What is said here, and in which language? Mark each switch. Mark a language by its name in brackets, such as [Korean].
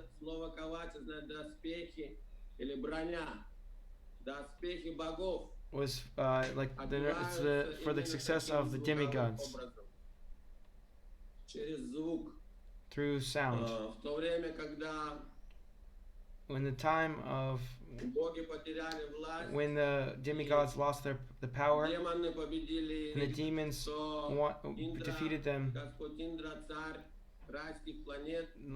[Russian] Слово кавача, значит, доспехи или броня. Доспехи богов. [English] Was like for the success of the demigods [Russian] Через звук. [English] through sound. [Russian] В то время, когда [English] When the time of [Russian] боги потеряли власть, [English] when the demigods lost the power [Russian] демоны победили, [English] and the demons defeated them, [Russian] Господь Индра, царь райских планет,